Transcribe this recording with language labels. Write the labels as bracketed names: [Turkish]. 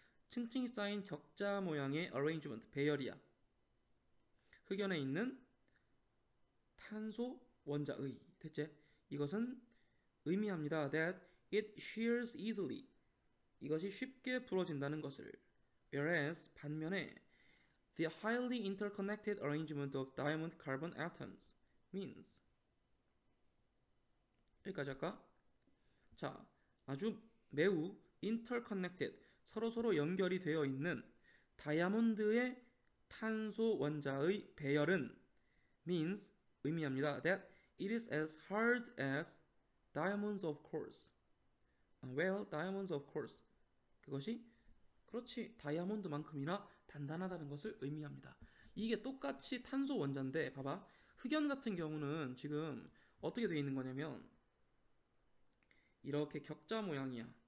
[Korean] 층층이 쌓인 격자 모양의 arrangement, 배열이야. 흑연에 있는 탄소 원자의, 대체 이것은 의미합니다. [English] that it shears easily. [Korean] 이것이 쉽게 부러진다는 것을. [English] whereas 반면에 the highly interconnected arrangement of diamond carbon atoms means. [Korean] 여기까지 할까? 자, 아주 매우 interconnected, 서로 연결이 되어 있는 다이아몬드의 탄소 원자의 배열은 means 의미합니다. [English] that it is as hard as diamonds of course. well, diamonds of course. [Korean] 그것이 그렇지 다이아몬드만큼이나 단단하다는 것을 의미합니다. 이게 똑같이 탄소 원자인데 봐봐. 흑연 같은 경우는 지금 어떻게 되어 있는 거냐면 이렇게 격자 모양이야.